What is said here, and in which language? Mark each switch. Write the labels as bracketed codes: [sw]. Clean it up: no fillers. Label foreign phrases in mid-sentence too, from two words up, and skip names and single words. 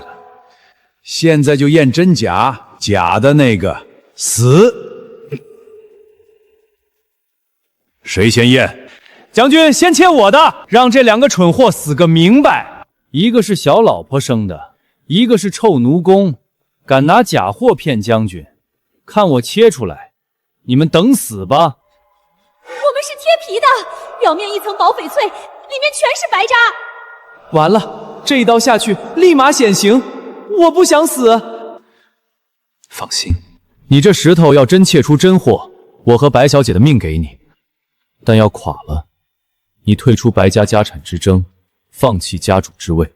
[zh] 現在就驗真假，假的那個死。誰先驗？將軍先切我的，讓這2個蠢貨死個明白。一個是小老婆生的，一個是臭奴工，敢拿假貨騙將軍，看我切出來，你們等死吧！我們是貼皮的，表面一層薄翡翠，裡面全是白渣。完了，這一刀下去立馬顯形，我不想死。放心，你這石頭要真切出真貨，我和白小姐的命給你，但要垮了，你退出白家家產之爭，放棄家主之位。